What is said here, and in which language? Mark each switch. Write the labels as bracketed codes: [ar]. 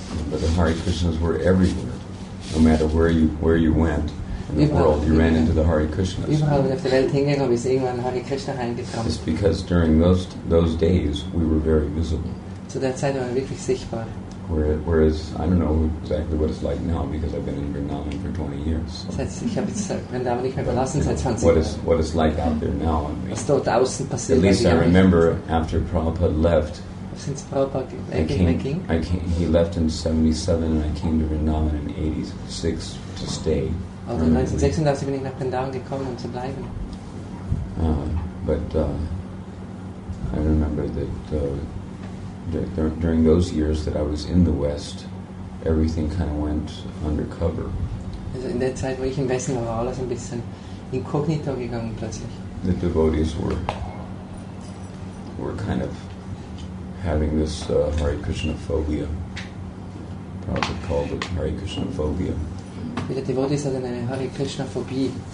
[en] But the Hare Krishnas were everywhere. No matter where you went in the world, you ran into the Hare Krishnas. [de] Überall, wenn auf der Welt hingegangen ist irgendwann Hare Krishna reingekommen. [en] It's because during those days we were very visible. [de] Zu der Zeit waren wir wirklich sichtbar. [en] Whereas I don't know exactly what it's like now because I've been in Vrindavan for 20 years. [de] Das heißt, ich habe jetzt Vrindavan nicht mehr verlassen seit 20 [en] What [de] Jahren. [en] it's like out there now. [de] Was dort außen passiert. [en] At least I remember after Prabhupada left. Since Prabhupada wegging. He left in 77 and I came to Vrindavan in 86 to stay. [de] Also 1986 bin ich nach Vrindavan gekommen, um zu bleiben. [en] But I remember that during those years that I was in the West, everything kind of went undercover. [de] Also in der Zeit, wo ich im Westen war, war alles ein bisschen inkognito gegangen plötzlich. [en] The devotees were kind of having this Hare Krishna phobia. Prabhupada called it Hare Krishna phobia. [de] Viele Devotees hatten eine Hare Krishna Phobie.